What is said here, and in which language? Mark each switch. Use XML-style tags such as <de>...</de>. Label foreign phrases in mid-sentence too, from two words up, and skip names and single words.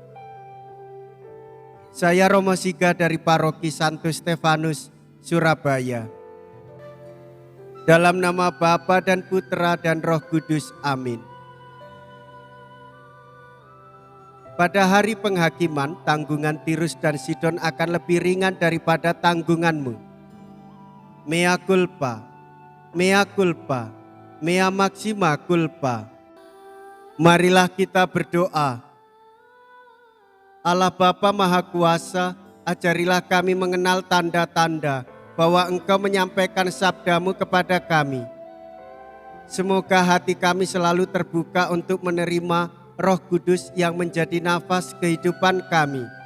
<id>Saya Romo Siga dari Paroki Santo Stefanus, Surabaya. Dalam nama Bapa dan Putra dan Roh Kudus, amin. Pada hari penghakiman, tanggungan Tirus dan Sidon akan lebih ringan daripada tanggunganmu.</id> <la>Mea culpa, mea culpa, mea maxima culpa.</la> <id>Marilah kita berdoa. Allah Bapa Maha Kuasa, ajarilah kami mengenal tanda-tanda bahwa Engkau menyampaikan sabdamu kepada kami. Semoga hati kami selalu terbuka untuk menerima Roh Kudus yang menjadi nafas kehidupan kami.</id>